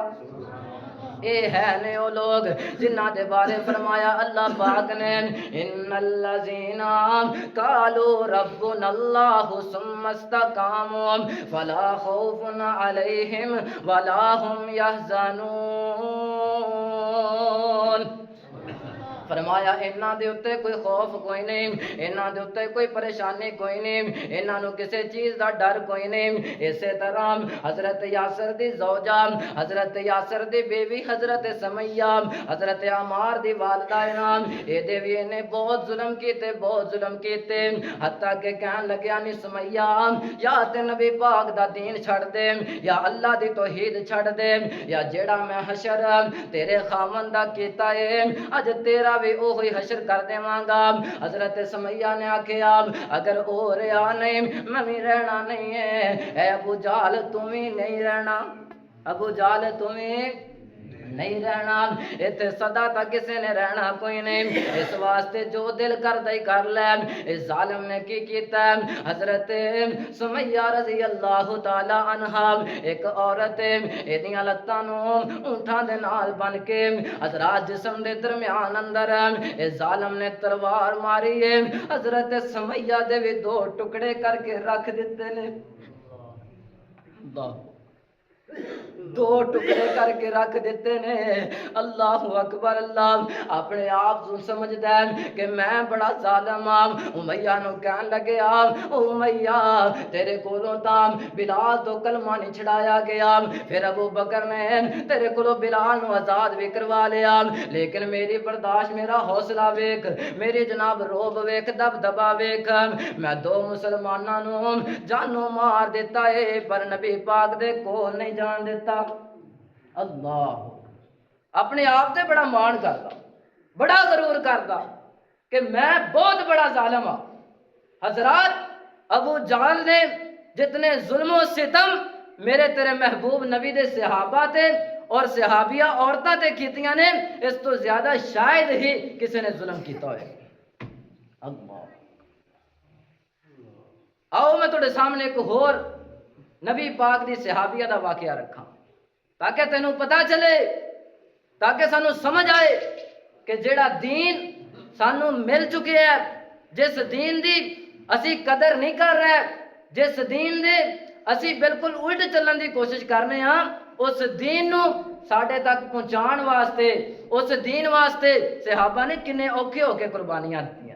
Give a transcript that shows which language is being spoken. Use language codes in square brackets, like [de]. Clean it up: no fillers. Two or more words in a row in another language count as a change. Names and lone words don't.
[pa] اے ہے نے وہ لوگ جنہ دے بارے فرمایا اللہ پاک نے [ar] ان الذین قالوا ربنا اللہ ثم استقاموا فلا خوف علیہم ولا هم یحزنون۔ [pa] فرمایا انہاں دے اوتے کوئی خوف کوئی نہیں، انہاں دے اوتے کوئی پریشانی کوئی نہیں، انہاں نو کسی چیز دا ڈر کوئی نہیں۔ اسی طرح حضرت یاسر دی زوجہ، حضرت یاسر دی بیوی حضرت سمیہ، حضرت عمار دی والدہ نام اے دے وی نے بہت ظلم کیتے، بہت ظلم کیتے، حتیٰ کہ کہن لگیا نی سمیہ یا تے نبی پاک دا دین چھڑ دے یا اللہ دی توحید چھڑ دے، یا جیڑا میں حشر تیرے خامن دا کیتا ہے اج تیرا بھی اوہی حشر کر دے مانگا۔ حضرت سمیہ نے آکھیا اگر او رہا نہیں میں بھی رہنا نہیں ہے۔ اے ابو جہل [ur] تمہیں نہیں رہنا، [pa] ابو جہل [ur] تمہیں نہیں رہنا، [pa] اتنے صدا تک کسی نے رہنا کوئی نہیں، اس واسطے جو دل کر دے کر لے۔ اس ظالم نے کی کیتا ہے، حضرت سمیہ رضی اللہ تعالی عنہ ایک عورت ایدیاں لتاں نو اونٹاں دے نال بن کے حضرات جسم دے درمیان اندر اس ظالم نے تلوار ماری ہے، حضرت سمیہ دے بھی 2 ٹکڑے کر کے رکھ دیتے نے، 2 ٹکڑے کر کے رکھ دیتے نے۔ اللہ اکبر۔ اللہ اپنے آپ کو سمجھدا ہے کہ میں بڑا ظالم ہاں۔ امیہ نو کہن لگے امیہ تیرے کولوں تاں بلال تو کلمہ نہیں چھڑایا گیا، پھر ابو بکر نے تیرے کولوں بلال نو آزاد بھی کروا لیا، لیکن میری برداشت، میرا حوصلہ ویکھ، میری جناب روب ویکھ، دبدبا ویکھ، میں 2 مسلماناں نو جانوں مار دیتا ہے پر نبی پاک دے کول نہیں جان دیتا۔ اللہ اپنے آپ تے بڑا مان کرتا، بڑا غرور کرتا کہ [ur] میں بہت بڑا ظالم ہوں۔ [pa] حضرات ابو جہل نے جتنے ظلم و ستم میرے تیرے محبوب نبی دے صحابہ تے اور صحابیہ عورتاں تے کیتیاں نے، اس تو زیادہ شاید ہی کسی نے ظلم کیتا ہوئے۔ اللہ آؤ میں تھوڑے سامنے ایک اور نبی پاک دی صحابیہ دا واقعہ رکھا تاکہ تینوں پتا چلے، تاکہ سانو سمجھ آئے کہ جیڑا دین سانو مل چکے ہے، جس دین دی اسی قدر نہیں کر رہے، جس دین دے اسی بالکل الٹ چلن دی کوشش کرنے ہاں، اس دین نو ساڑھے تک پہنچان واسطے، اس دین واسطے صحابہ نے کنے اوکھے ہو کے قربانیاں دیا۔